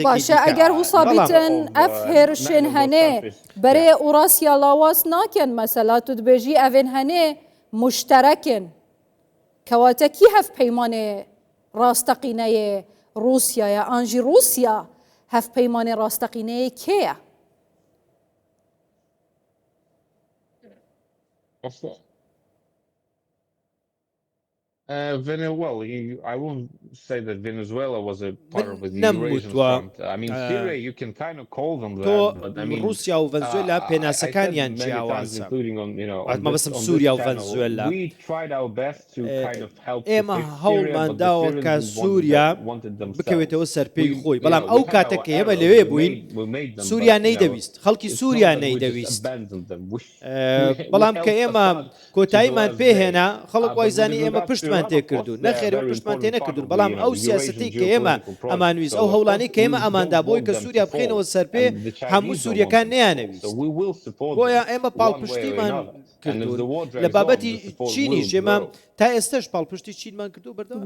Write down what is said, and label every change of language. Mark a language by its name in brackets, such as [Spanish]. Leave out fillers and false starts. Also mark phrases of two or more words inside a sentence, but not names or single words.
[Kurdish] باشە ئەگەر هوسابیتن ئەف هێرشێن هەنێ بەرێ ئوڕاسیا لاواز ناکەن مەسەلا تو دبێژی ئەڤێن هەنێ مشتەرەکن کەواتە کی هەف پەیمانێ ڕاستەقینەیە رووسیایە ئانژی رووسیا هەف پەیمانێ ڕاستەقینەیە کێیە؟ [English] I won't say that Venezuela was a part of the Eurasian front. I mean, Syria, you can kind of call them that, but I mean, [Central Kurdish] رووسیا و ڤەنزوێلا پێناسەکانیان جیاوازە مەبەستم سووریا و ڤەنزوێلا ئێمە هەوڵمان داوە کە سووریا بکەوێتەوە سەرپێی خۆی بەڵام ئەو کاتێک کە ئێمە لەوێ بووین سووریا نەیدەویست خەڵکی سووریا نەیدەویست بەڵام کە ئێمە کۆتاییمان پێهێنا خەڵک وایزانی ئێمە پشتمان تێکردوون نەخێرەوە پشتمان تێ نەکردوون بەڵام ئەو سیاسەتی کە ئێمە ئەمانویست ئەو هەوڵانەی کە ئێمە ئەماندا بۆی کە سووریا بخێنەوە سەرپێ هەموو سووریەکان نەیانەویست بۆیە ئێمە پاڵپشتیمان کردوون لە بابەتی چینی ئێمە تا ئێستش پاڵپشتی چینمان کردو بەردەوام